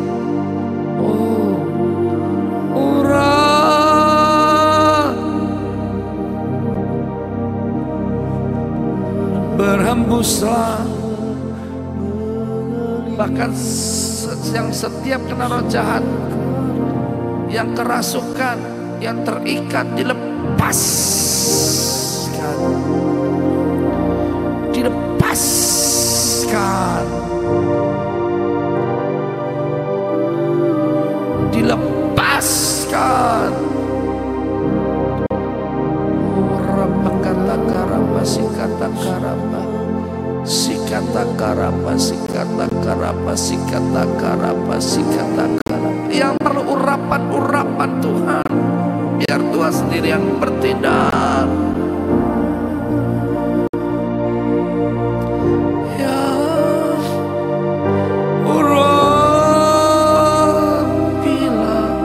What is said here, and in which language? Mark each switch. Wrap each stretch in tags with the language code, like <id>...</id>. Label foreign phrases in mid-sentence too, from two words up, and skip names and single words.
<id>Berhembuslah, bahkan yang setiap kena roh jahat, yang kerasukan, yang terikat, dilepaskan. Dilepaskan. Dilepaskan. Rabakata karamba sikata karamba. Sikata karamba sikata karamba sikata karamba sikata karamba. Yang perlu urapan Tuhan, biar Tuhan sendiri yang bertindak. Ya Allah, bila</id>